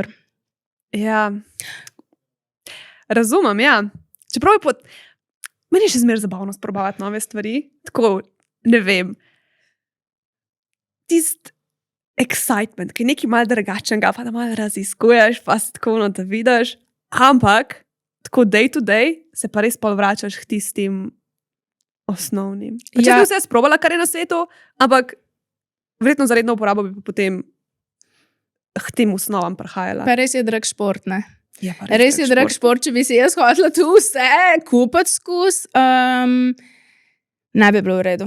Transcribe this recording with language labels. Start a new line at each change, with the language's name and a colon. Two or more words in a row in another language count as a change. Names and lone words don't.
Slovenian: Ja. Razumem, ja. Čeprav je meni je še zmeraj zabavno sprobavati nove stvari. Tako, ne vem. Tist excitement, ki je nekaj malo drugačnega, pa da malo raziskuješ, pa si tako da vidiš. Ampak, tako
English: day to day,
Slovenian: se pa res pol vračaš k tistim osnovnim. Pa če Ja. bi vse sprobala, kar je na svetu, ampak verjetno za redno uporabo bi pa potem k tem osnovam prihajala. Pa res je drag šport, ne? Je pa Res je drag šport, če bi si jaz hotela tu vse kupiti skozi, ne bi bilo v redu.